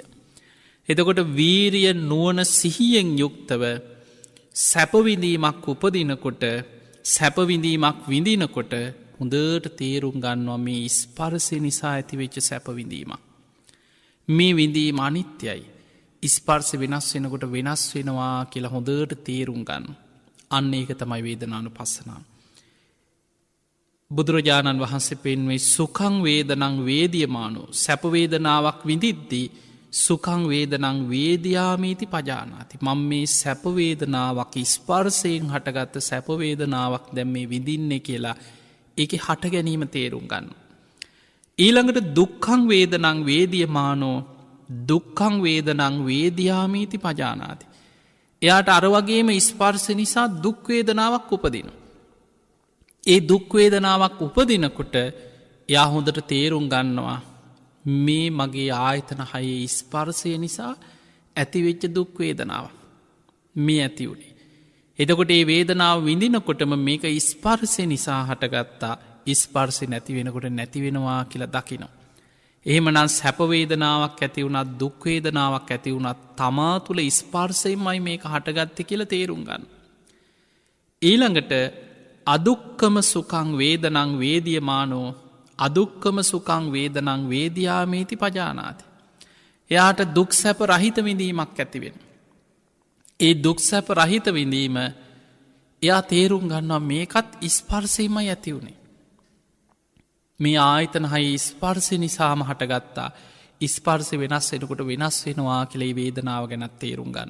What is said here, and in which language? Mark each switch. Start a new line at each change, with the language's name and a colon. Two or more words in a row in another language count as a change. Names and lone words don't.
Sinhala: එතකොට වීරිය නුවන සිහියෙන් යුක්තව සැපවිඳීමක් උපදිනකොට සැපවිඳීමක් විඳිනකොට හොඳට තේරුම් ගන්නවා මේ ස්පර්සය නිසා ඇතිවෙච්ච සැපවිඳීම. මේ විඳීම අනිත්‍යයි. ස්පර්ස වෙනස් වෙනකොට වෙනස් වෙනවා කියලා හොඳට තේරුම් ගන්න. අන්න ඒක තමයි වේදනානු පස්සනාව. බුදුරජාණන් වහන්සේ පෙන්වේ
Pali: සුකං වේදනං වේදියමානු
Sinhala: සැපවේදනාවක් විඳිද්දී
Pali: සුකං වේදනං වේදයාමීති පජානාති.
Sinhala: මං මේ සැපවේදනාවක් ස්පර්සයෙන් හටගත්ත සැපවේදනාවක් දැම් මේ විඳින්නේ කියලා ඒක හට ගැනීම තේරුම් ගන්න.
Pali: ඊළඟට දුක්කං වේදනං වේදියමානෝ දුක්කං වේදනං වේදයාමීති පජානාති.
Sinhala: එයාට අරවගේම ස්පර්ස නිසා දුක්වේදනාවක් උපදින. ඒ දුක්වේදනාවක් උපදිනකොට යා හොඳට තේරුම් ගන්නවා මේ මගේ ආයතන හයේ ස්පර්සය නිසා ඇතිවෙච්ච දුක්වේදනාව මේ ඇති වුණේ. එතකොට ඒ වේදනාව විඳිනකොටම මේක ස්පර්සය නිසා හටගත්තා ස්පර්සය නැති වෙනකොට නැතිවෙනවා කියලා දකිනවා. එහෙමනම් සැපවේදනාවක් ඇති වුණත් දුක්වේදනාවක් ඇති වුණත් තමා තුළ ස්පර්සයමයි මේක හටගත්ත කියල තේරුම් ගන්න.
Pali: ඊළඟට අදුක්කම සුකං වේදනං වේදියමානෝ අදුක්කම සුකං වේදනං වේදයාමීති පජානාති.
Sinhala: එයාට දුක් සැප රහිත විඳීමක් ඇතිවෙන. ඒ දුක් සැප රහිත විඳීම එයා තේරුම් ගන්නවා මේකත් ස්පර්සයමයි ඇති වුණේ. මේ ආයතන හයි ස්පර්සය නිසාම හටගත්තා ස්පර්සය වෙනස් වෙනකොට වෙනස් වෙනවා කෙළෙයි වේදනාව ගැනත් තේරුම් ගන්න.